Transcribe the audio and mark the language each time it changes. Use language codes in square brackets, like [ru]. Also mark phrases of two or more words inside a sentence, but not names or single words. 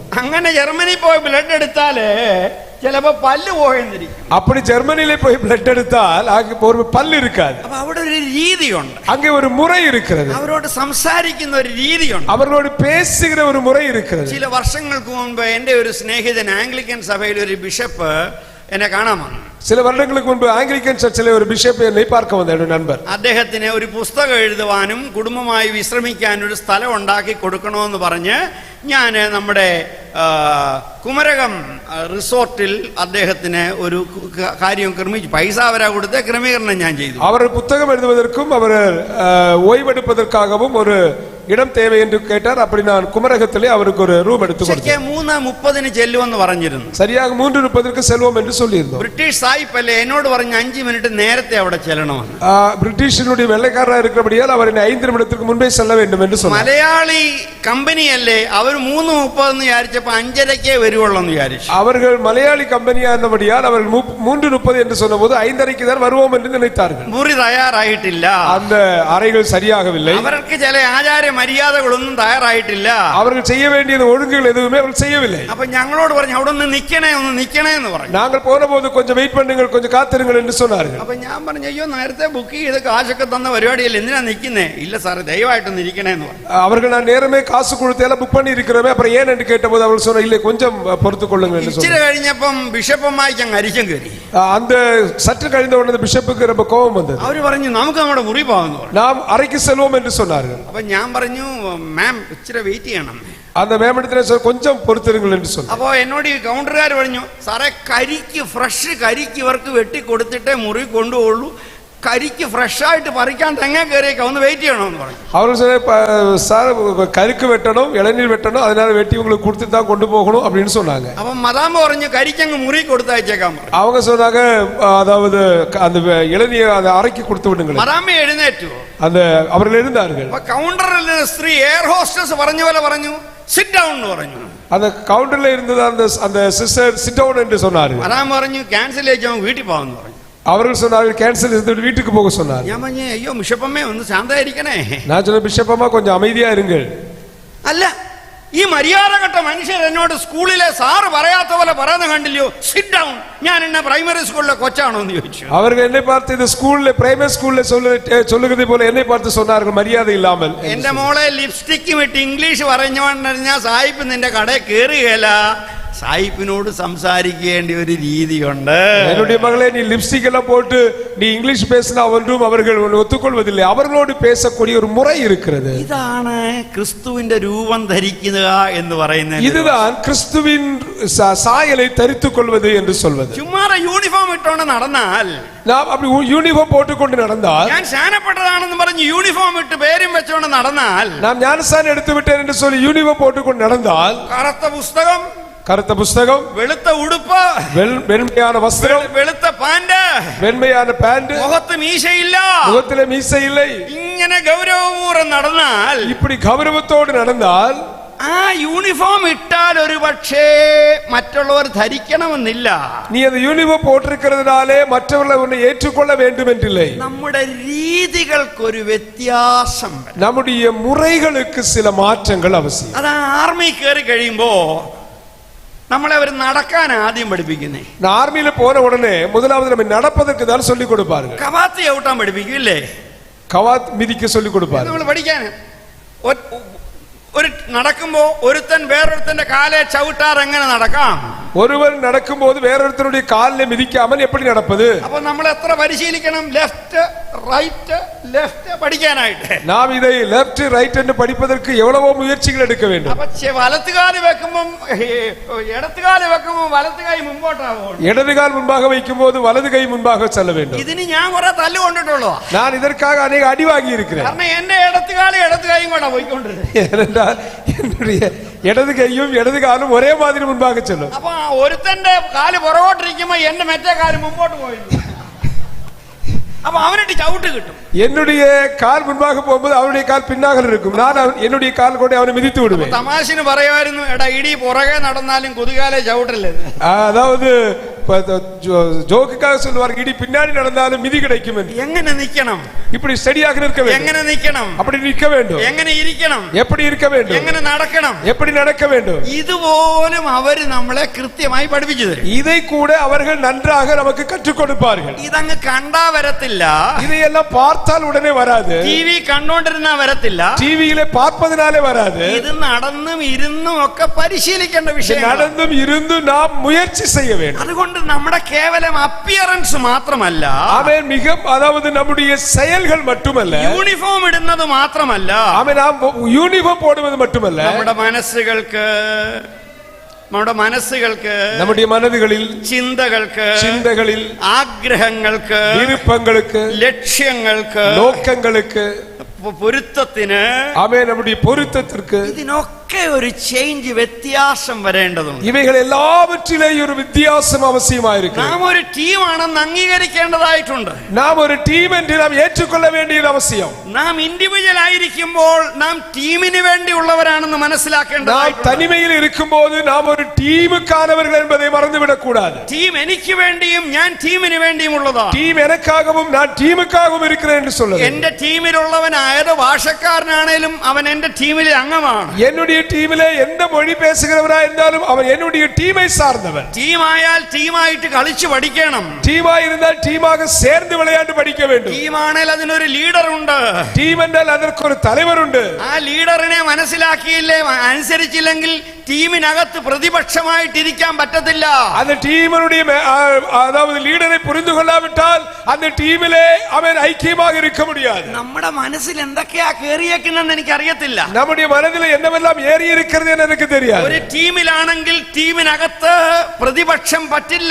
[ml] അങ്ങനെ ജർമ്മനി പോയി ബ്ലഡ് എടുത്താല് ചിലപ്പോ പല്ല് പോയെന്നിരിക്കും. [ta] அப்படி ஜெர்மனியிலே போய் பிளட் எடுத்தால் அங்க ஒரு பல்லு இருக்காது. [ml] അപ്പൊ അവിടെ ഒരു രീതിയുണ്ട്, [ta] அங்கே ஒரு முறை இருக்கிறது, [ml] അവരോട് സംസാരിക്കുന്ന ഒരു രീതിയുണ്ട്, [ta] அவர்களோடு பேசுகிற ஒரு முறை இருக்கிறது. [ml] ചില വർഷങ്ങൾക്ക് മുൻപ് എന്റെ ഒരു സ്നേഹിതൻ ആംഗ്ലിക്കൻ സഭയിൽ ഒരു ബിഷപ്പ് എന്നെ കാണാൻ വന്നു. [ta] சில வருடங்களுக்கு முன்பு ஆங்கிலிக்கன் சர்ச்சிலே ஒரு பிஷப் என்னை பார்க்க வந்த என்னுடைய நண்பர். [ml] അദ്ദേഹത്തിന് ഒരു പുസ്തകം എഴുതുവാനും കുടുംബമായി വിശ്രമിക്കാൻ ഒരു സ്ഥലം ഉണ്ടാക്കി കൊടുക്കണമെന്ന് പറഞ്ഞ് ഞാൻ നമ്മുടെ കുമരകം റിസോർട്ടിൽ അദ്ദേഹത്തിന് ഒരു കാര്യം ക്രമീകരിച്ചു. പൈസ അവരാ കൊടുത്ത ക്രമീകരണം ഞാൻ ചെയ്തു. [ta] அவர் புத்தகம் எழுதுவதற்கும் அவர் ஓய்வெடுப்பதற்காகவும் ஒரு இடம் தேவை என்று கேட்டார். அப்படி நான் குமரகத்திலே அவருக்கு ஒரு ரூம் எடுத்து கொடுத்தேன். [ml] 3:30 ചെല്ലുമെന്ന് പറഞ്ഞിരുന്നു. [ta] சரியாக 3:30 செல்வோம் என்று சொல்லியிருந்தோம். [ml] ബ്രിട്ടീഷ് സായിപ്പല്ലേ എന്നോട് പറഞ്ഞ 5 മിനിറ്റ് നേരത്തെ അവിടെ ചെല്ലണമെന്ന്. [ta] பிரிட்டிஷினுடைய வெள்ளைக்காரராக இருக்கிறபடியால் அவர் 5 நிமிடத்துக்கு முன்பே செல்ல வேண்டும் என்று சொன்னார். [ml] മലയാളി കമ്പനിയല്ലേ, അവർ 3:30 വിചാരിച്ചപ്പോ 5:30 വരുവുള്ളൂ എന്ന് വിചാരിച്ചു. [ta] அவர்கள் மலையாளி கம்பெனியா இருந்தபடியால் அவர்கள் 3:30 என்று சொன்னபோது 5:30 தான் வருவோம் என்று நினைத்தார்கள். [ml] മുറി തയ്യാറായിട്ടില്ല, [ta] அந்த அறைகள் சரியாகவில்லை, [ml] അവർക്ക് ചില ആചാര മര്യാദകളൊന്നും തയ്യാറായിട്ടില്ല, [ta] அவர்கள் செய்ய வேண்டிய ஒழுங்குகள் எதுவுமே அவர்கள் செய்யவில்லை. [ml] അപ്പൊ ഞങ്ങളോട് പറഞ്ഞു അവിടെ ഒന്ന് നിക്കണേ എന്ന് പറഞ്ഞു. [ta] நாங்கள் போன போது கொஞ்சம் வெயிட் பண்ணுங்கள், கொஞ்சம் காத்திருங்கள் என்று சொன்னார்கள். [ml] അപ്പൊ ഞാൻ പറഞ്ഞു, അയ്യോ നേരത്തെ ബുക്ക് ചെയ്ത് കാശൊക്കെ തന്ന പരിപാടിയല്ലേ, എന്തിനാ നിക്കുന്നേ? ഇല്ല സാറേ ദയവായിട്ടൊന്ന് ഇരിക്കണേന്ന് പറഞ്ഞു. [ta] அவர்கள் நான் நேரமே காசு கொடுத்து எல்லாம் புக் பண்ணி இருக்கிறோமே, அப்புறம் ஏன் என்று கேட்டபோது அவர்கள் சொன்னார், இல்லை கொஞ்சம் பொறுத்துக் கொள்ளுங்கள் என்று [ml] ഇച്ചിരി [ta] சொன்னார். [ml] കഴിഞ്ഞപ്പം ബിഷപ്പുമായിക്ക് അങ്ങ് അരിശം കയറി. [ta] அந்த சற்று கழிந்த உடனே பிஷப்புக்கு ரொம்ப கோபம் வந்தது. [ml] അവര് പറഞ്ഞു നമുക്ക് നമ്മുടെ മുറി പോകാന്ന് പറഞ്ഞു. [ta] நாம் அறைக்கு செல்வோம் என்று சொன்னார்கள். [ml] അപ്പൊ ഞാൻ പറഞ്ഞു, മാം ഇച്ചിരി വെയിറ്റ് ചെയ്യണം. [ta] அந்த மேம்படுத்தின கொஞ்சம் பொறுத்திருங்கள் என்று சொன்னார். [ml] അപ്പോ എന്നോട് ഈ കൗണ്ടറുകാർ പറഞ്ഞു, സാറേ ഫ്രഷ് കരിക്ക് ഇവർക്ക് വെട്ടി കൊടുത്തിട്ടേ മുറി കൊണ്ടുപോകുള്ളൂ, കരിക്ക് ഫ്രഷ് ആയിട്ട് പറിക്കാൻ തെങ്ങ കയറിയേക്ക, ഒന്ന് വെയിറ്റ് ചെയ്യണമെന്ന് പറഞ്ഞു. [ta] அவர்கள் சொன்னார், சார் கருக்கு வெட்டணும், இளநீர் வெட்டணும், அதனால வெட்டி உங்களுக்கு கொடுத்து தான் கொண்டு போகணும் அப்படின்னு சொன்னாங்க. [ml] അപ്പൊ മദാമ പറഞ്ഞു കരിക്കങ്ങ് മുറി കൊടുത്തയച്ചേക്കാൻ പറഞ്ഞു. [ta] அவங்க சொன்னாங்க, அதாவது அந்த இளநீர் அந்த அறைக்கு கொடுத்து விடுங்கள். [ml] മദാമ എഴുന്നേറ്റു. [ta] அந்த அவர்கள் எழுந்தார்கள். [ml] അപ്പൊ കൗണ്ടറിൽ സ്ത്രീ എയർ ഹോസ്റ്റസ് പറഞ്ഞ പോലെ പറഞ്ഞു, [en] sit down [ml] എന്ന് പറഞ്ഞു. [ta] அந்த கவுண்டர்ல இருந்தது அந்த சிஸ்டர் [en] sit down [ta] என்று சொன்னார்கள். [ml] മദാമ പറഞ്ഞു ക്യാൻസൽ ചെയ്യിച്ചാൽ വീട്ടിൽ പോകാമെന്ന് പറഞ്ഞു. [ta] அவர்கள் சொன்னார்கள் கேன்சல் செய்து வீட்டுக்கு போக சொன்னார். [ml] ഞാൻ പറഞ്ഞു, അയ്യോ ബിഷപ്പമ്മേ ഒന്ന് ശാന്തമായിരിക്കണേ. [ta] நான் சொன்ன பிஷப்பம்மா கொஞ்சம் அமைதியா இருங்கள். [ml] അല്ല, ഈ മര്യാദഘട്ട മനുഷ്യർ എന്നോട് സ്കൂളിലെ സാറ് പറയാത്ത പോലെ പറയുന്ന കണ്ടില്ലയോ, [en] sit down. [ml] ഞാൻ എന്നെ പ്രൈമറി സ്കൂളിലെ കൊച്ചാണോ എന്ന് ചോദിച്ചു. [ta] அவர்கள் என்னை பார்த்து இந்த ஸ்கூல்ல பிரைமரி ஸ்கூல்ல சொல்லுகிறதை போல என்னை பார்த்து சொன்னார்கள், மரியாதை இல்லாமல். [ml] എന്റെ മോളെ ലിപ്സ്റ്റിക്കും ഇട്ട് ഇംഗ്ലീഷ് പറഞ്ഞുകൊണ്ടിരുന്ന സായിപ്പ് നിന്റെ കടയിൽ കയറുകയില്ല. സായിപ്പിനോട് സംസാരിക്കേണ്ട ഒരു രീതിയുണ്ട്. [ta] என்னுடைய மகளே, நீ லிப்ஸ்டிக் எல்லாம் போட்டு நீ இங்கிலீஷ் பேசினா ஒன்றும் அவர்கள் ஒத்துக்கொள்வதில்லை. அவர்களோடு பேசக்கூடிய ஒரு முறை இருக்கிறது. [ml] ഇതാണ് ക്രിസ്തുവിന്റെ രൂപം ധരിക്കുക എന്ന് പറയുന്നത്. [ta] இதுதான் கிறிஸ்துவின் சாயலை தரித்துக் கொள்வது என்று சொல்வது. [ml] ചുമ്മാ യൂണിഫോം ഇട്ടോണ്ട് നടന്നാൽ, [ta] நாம் அப்படி யூனிஃபார்ம் போட்டுக்கொண்டு நடந்தால், [ml] ഞാൻ സ്നാനപ്പെട്ടതാണെന്ന് പറഞ്ഞ് യൂണിഫോം ഇട്ട് പേരും വെച്ചോണ്ട് നടന്നാൽ, [ta] நாம் ஞானஸ்நானம் எடுத்து விட்டேன் என்று சொல்லி யூனிஃபார்ம் போட்டுக்கொண்டு நடந்தால், [ml] കറുത്ത പുസ്തകം, [ta] கருத்த புஸ்தகம், [ml] വെളുത്ത ഉടുപ്പ്, [ta] வெண்மையான வஸ்திரம், [ml] വെളുത്ത പാന്റ്, [ta] வெண்மையான பேண்ட், [ml] മുഖത്ത് മീശയില്ല, [ta] முகத்திலே மீசை இல்லை, [ml] ഇങ്ങനെ ഗൗരവപൂർവ്വം നടന്നാൽ, [ta] இப்படி கௌரவத்தோடு நடந்தால், [ml] ആ യൂണിഫോം ഇട്ടാൽ ഒരു പക്ഷേ മറ്റുള്ളവർ ധരിക്കണമെന്നില്ല. [ta] நீ அந்த யூனிஃபார்ம் போட்டிருக்கிறதுனாலே மற்றவர்கள் உன்னை ஏற்றுக்கொள்ள வேண்டும் என்றில்லை. [ml] നമ്മുടെ രീതികൾക്കൊരു വ്യത്യാസം വരും. [ta] நம்முடைய முறைகளுக்கு சில மாற்றங்கள் அவசியம். [ml] അത് ആർമി കയറി കഴിയുമ്പോ നമ്മളെ അവർ നടക്കാൻ ആദ്യം പഠിപ്പിക്കുന്നേ. [ta] ஆர்மியில போன உடனே முதலாவது நம்ம நடப்பதற்கு தான் சொல்லிக் கொடுப்பார்கள். [ml] കവാത്തി ഔട്ടാൻ പഠിപ്പിക്കും ഇല്ലേ? [ta] கவாத் மிதிக்க சொல்லிக் கொடுப்பார்கள். [ml] നമ്മൾ പഠിക്കാൻ ഒരു നടക്കുമ്പോ ഒരുത്തൻ വേറൊരുത്തന്റെ കാലെ ചവിട്ടാർ എങ്ങനെ നടക്കാം, [ta] ஒருவர் நடக்கும்போது வேறொருத்தருடைய காலில் மிதிக்காமல் எப்படி நடப்பது? [ml] അപ്പൊ നമ്മൾ എത്ര പരിശീലിക്കണം? [en] left right left [ml] പഠിക്കാനായിട്ട്. [ta] நாம் இதை [en] left right [ta] என்று படிப்பதற்கு எவ்வளவோ முயற்சிகள் எடுக்க வேண்டும். [ml] അപ്പൊ വലത്തുകാല് വെക്കുമ്പം ഇടത്തുകാല് വെക്കുമ്പം വലത്ത് കൈ മുമ്പോട്ടാവും. [ta] இடது கால் முன்பாக வைக்கும் போது வலது கை முன்பாக செல்ல வேண்டும். [ml] ഇതിന് ഞാൻ കുറെ തല്ല് കൊണ്ടിട്ടുള്ളൂ. [ta] நான் இதற்காக அநேக அடி வாங்கி இருக்கிறேன். [ml] കാരണം എന്റെ ഇടത്തുകാല് ഇടത്ത് കൈയും കൂടെ പോയിക്കൊണ്ടിരുന്നത്. [ta] ஏனென்றால் என்னுடைய இடது கையும் இடது காலும் ஒரே மாதிரி முன்பாக செல்லும். [ml] അപ്പൊ ഒരുത്തന്റെ കാല് പുറകോട്ടിരിക്കുമ്പോ എന്റെ മറ്റേ കാല് മുമ്പോട്ട് പോയിരുന്നു. അപ്പൊ അവനിട്ട് ചവിട്ട് കിട്ടും. [ta] என்னுடைய கால் முன்பாக போகும்போது அவருடைய கால் பின்னாக இருக்கும். நான் என்னுடைய கால் கொண்டு அவனை மிதித்து விடுவேன். [ml] തമാശന് പറയുമായിരുന്നു, എടാ ഇടി പുറകെ നടന്നാലും കുതികാലെ ചവിട്ടല്ലേ. [ta] அதாவது ஜோக்குக்காக சொல்லுவார், இடி பின்னாடி நடந்தாலும் மிதி கிடைக்கும் என்று. [ml] എങ്ങനെ നിക്കണം? [ta] இப்படி ஸ்டடியாக நிற்க வேண்டும். [ml] എങ്ങനെ നിക്കണം? [ta] அப்படி நிற்க வேண்டும். [ml] എങ്ങനെ ഇരിക്കണം? [ta] எப்படி இருக்க வேண்டும்? [ml] എങ്ങനെ നടക്കണം? [ta] எப்படி நடக்க வேண்டும்? [ml] ഇതുപോലും അവര് നമ്മളെ കൃത്യമായി പഠിപ്പിച്ചു തരും. [ta] இதை கூட அவர்கள் நன்றாக நமக்கு கற்றுக் கொடுப்பார்கள். [ml] ഇതങ്ങ് കണ്ടാ വരത്തില്ല. [ta] இதையெல்லாம் பார்த்தால் உடனே வராது. [ml] ടിവി കണ്ടോണ്ടിരുന്നാ വരത്തില്ല. [ta] டிவியிலே பார்ப்பதனாலே வராது. [ml] ഇത് നടന്നും ഇരുന്നും ഒക്കെ പരിശീലിക്കേണ്ട വിഷയം. [ta] நடந்தும் இருந்தும் நாம் முயற்சி செய்ய வேண்டும். [ml] അതുകൊണ്ട് നമ്മുടെ കേവലം അപ്പിയറൻസ് മാത്രമല്ല, [ta] ஆமென், மிக அதாவது நம்முடைய செயல்கள் மட்டுமல்ல, [ml] യൂണിഫോം ഇടുന്നത് മാത്രമല്ല, [ta] ஆமென், நாம் யூனிஃபார்ம் போடுவது மட்டுமல்ல, [ml] നമ്മുടെ മനസ്സുകൾക്ക് [ta] நம்முடைய மனதுகளில் [ml] ചിന്തകളിൽ ആഗ്രഹങ്ങൾക്ക് [ta] விருப்பங்களுக்கு [ml] ലക്ഷ്യങ്ങൾക്ക് [ta] நோக்கங்களுக்கு [ml] പൊരുത്തത്തിന് [ta] ஆமென் நம்முடைய பொருத்தத்திற்கு [ml] ഇതിനൊക്കെ ഒരു ചേഞ്ച് വ്യത്യാസം വരേണ്ടതുണ്ട്. [ta] இவைகள் எல்லாவற்றிலேயும் ஒரு வித்தியாசம் அவசியமாயிருக்கு. [ml] നാം ഒരു ടീമാണെന്ന് അംഗീകരിക്കേണ്ടതായിട്ടുണ്ട്. [ta] நாம் ஒரு டீம் என்று நாம் ஏற்றுக்கொள்ள வேண்டியது அவசியம். [ml] നാം ഇൻഡിവിജ്വൽ ആയിരിക്കുമ്പോൾ നാം ടീമിന് വേണ്ടിയുള്ളവരാണെന്ന് മനസ്സിലാക്കേണ്ടതായിട്ടുണ്ട്. [ta] தனிமையில் இருக்கும்போது நாம் ஒரு டீமுக்கானவர்கள் என்பதை மறந்துவிடக் கூடாது. [ml] ടീം എനിക്ക് വേണ്ടിയും ഞാൻ ടീമിന് വേണ്ടിയും ഉള്ളതാണ്. [ta] டீம் எனக்காகவும் நான் டீமுக்காகவும் இருக்கிறேன் என்று சொல்லுது. [ml] എന്റെ ടീമിലുള്ളവൻ ഏത് ഭാഷക്കാരനാണേലും അവൻ എന്റെ ടീമിലെ അംഗമാണ്. [ta] என்னுடைய டீமிலே எந்த மொழி பேசுகிறவரா இருந்தாலும் அவன் என்னுடைய டீமை சார்ந்தவன். [ml] ടീമായാൽ ടീമായിട്ട് കളിച്ച് പഠിക്കണം. [ta] டீமாய் இருந்தால் டீமாக சேர்ந்து விளையாட்டு படிக்க வேண்டும். [ml] ടീമാണെങ്കിൽ അതിനൊരു ലീഡർ ഉണ്ട്. [ta] டீம் என்றால் அதற்கு ஒரு தலைவர் உண்டு. [ml] ആ ലീഡറിനെ മനസ്സിലാക്കിയില്ലേ അനുസരിച്ചില്ലെങ്കിൽ ടീമിനകത്ത് പ്രതിപക്ഷമായിട്ടിരിക്കാൻ പറ്റത്തില്ല. [ta] அந்த டீமனுடைய அதாவது லீடரை புரிந்து கொள்ளாவிட்டால் அந்த டீமிலே அவன் ஐக்கியமாக இருக்க முடியாது. [ml] നമ്മുടെ മനസ്സിൽ എന്തൊക്കെയാ കേറിയേക്കുന്നെന്ന് എനിക്ക് അറിയത്തില്ല. [ta] நம்முடைய மனதில் என்னவெல்லாம் ஏறி இருக்கிறது എന്ന് எனக்கு தெரியாது. [ml] ഒരു ടീമിലാണെങ്കിൽ ടീമിനകത്ത് പ്രതിപക്ഷം പറ്റില്ല.